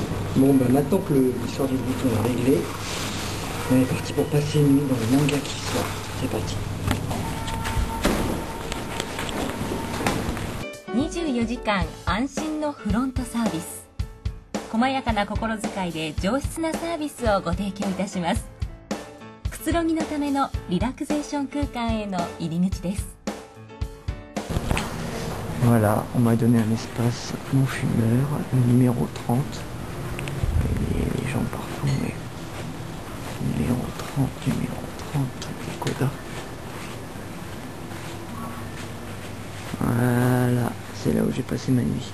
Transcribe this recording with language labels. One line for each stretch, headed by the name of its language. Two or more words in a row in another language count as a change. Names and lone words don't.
French: Bon, bah maintenant que l'histoire du bouton est réglée, on est parti pour passer une nuit dans le manga qui sort. C'est parti.
Japanese: 24 時間安心のフロントサービス。細やかな心遣いで上質なサービスをご提供いたします。くつろぎのためのリラクゼーション空間への入り口です。
French: Voilà, on m'a donné un espace non fumeur, le numéro 30. Les gens partout, mais numéro 30, les quotas. Voilà, c'est là où j'ai passé ma nuit.